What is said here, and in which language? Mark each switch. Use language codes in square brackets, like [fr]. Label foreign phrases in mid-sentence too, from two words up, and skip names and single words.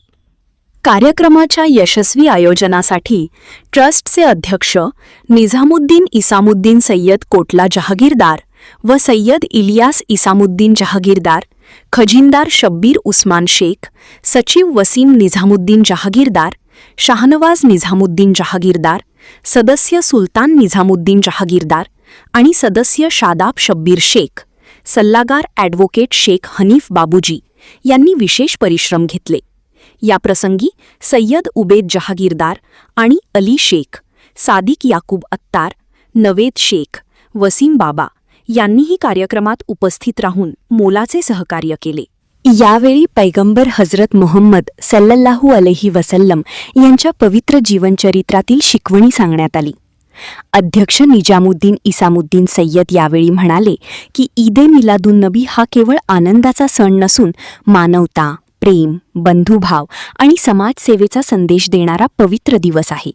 [mr] कार्यक्रमाच्या यशस्वी आयोजनासाठी ट्रस्टचे अध्यक्ष निजामुद्दीन इसामुद्दीन सय्यद कोटला जहागीरदार व सय्यद इलियास इसामुद्दीन जहागीरदार, खजिनदार शब्बीर उस्मान शेख, सचिव वसीम निजामुद्दीन जहागीरदार, शाहनवाज निजामुद्दीन जहागीरदार, सदस्य सुलतान निजामुद्दीन जहागीरदार आणि सदस्य शादाब शब्बीर शेख, सल्लागार ॲडव्होकेट शेख हनीफ बाबूजी यांनी विशेष परिश्रम घेतले। या प्रसंगी सय्यद उबेद जहागीरदार आणि अली शेख, सादिक याकूब अत्तार, नवेद शेख, वसीम बाबा यांनीही कार्यक्रमात उपस्थित राहून मोलाचे सहकार्य केले। यावेळी पैगंबर हजरत मुहम्मद [ar] صلى الله عليه وسلم [mr] यांच्या पवित्र जीवनचरित्रातील शिकवणी सांगण्यात आली। अध्यक्ष निजामुद्दीन इसामुद्दीन सय्यद यावेळी म्हणाले की ईद ए मिलादुन नबी हा केवळ आनंदाचा सण नसून मानवता, प्रेम, बंधुभाव आणि समाजसेवेचा संदेश देणारा पवित्र दिवस आहे।